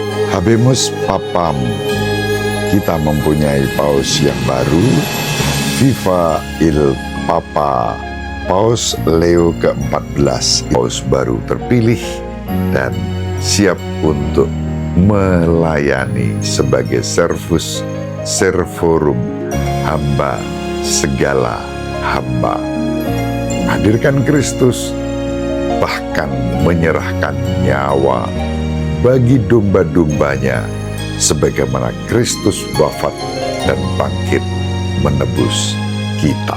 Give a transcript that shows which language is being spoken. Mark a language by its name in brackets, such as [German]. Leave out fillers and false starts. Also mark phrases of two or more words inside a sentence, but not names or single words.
[Latin] Habemus Papam, [Indonesian] kita mempunyai paus yang baru, [Italian] Viva il Papa, [Indonesian] Paus Leo ke-14, paus baru terpilih dan siap untuk melayani sebagai [Latin] servus servorum, [Indonesian] hamba segala hamba. Menghadirkan Kristus, bahkan menyerahkan nyawa bagi domba-dombanya, sebagaimana Kristus wafat dan bangkit menebus kita.